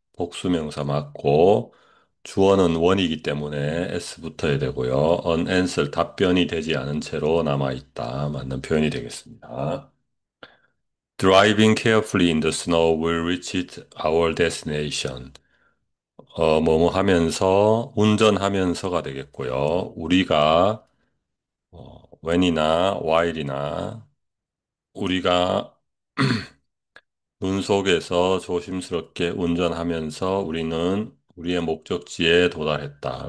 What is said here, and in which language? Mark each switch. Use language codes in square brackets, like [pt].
[ko] 복수명사 맞고, 주어는 원이기 때문에 S 붙어야 되고요. unanswered, 답변이 되지 않은 채로 남아 있다. 맞는 표현이 되겠습니다. [en] Driving carefully in the snow will reach our destination. [ko] 뭐뭐 하면서, 운전하면서가 되겠고요. 우리가, when이나 while이나, 우리가 눈 속에서 조심스럽게 운전하면서 우리는 우리의 목적지에 도달했다.